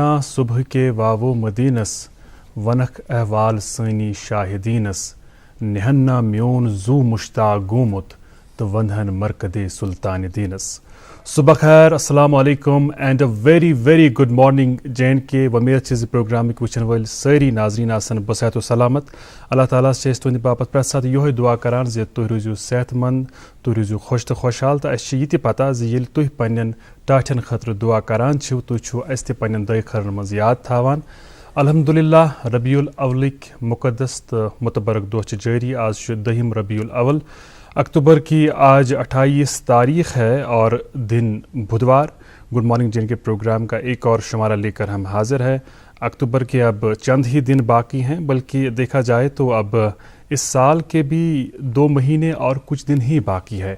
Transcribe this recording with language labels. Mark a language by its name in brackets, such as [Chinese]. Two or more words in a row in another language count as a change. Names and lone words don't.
[Kashmiri] सुबह के वावो मदीनस, वनक अहवाल सनी शाहिदीनस, निहन्ना म्योन जू मुश्ताक गोमुत तो वंधन मरकदे सुल्तान दीनस। सुबह खैर, [Arabic] السلام علیکم [English] and a very good morning J&K। [Kashmiri] वमेद चीज प्रोग्राम वुचन वल सारी नाजरीन आसन बसहत व सलामत। अल्लाह ताला से तुंद बापत प्रेत साथ योहे दुआ करान जे तुह रोजू सेहतमंद, तुह रोजू खुश तो खुशहाल। तो अस ये पता जे तुह पन्न टाठन खतर दुआ करान तुह अस ते पन्न दय खरन मज याद थावान। अल्हम्दुलिल्लाह रबीउल अव्वलिक मुकद्दस तो मुतबरक दोह जारी। [Urdu] آج 2 ربیع الاول اکتوبر کی آج 28 تاریخ ہے اور دن بدھوار. [English] good morning [Urdu] J&K پروگرام کا ایک اور شمارہ لے کر ہم حاضر ہیں. اکتوبر کے اب چند ہی دن باقی ہیں، بلکہ دیکھا جائے تو اب اس سال کے بھی 2 مہینے اور کچھ دن ہی باقی ہے.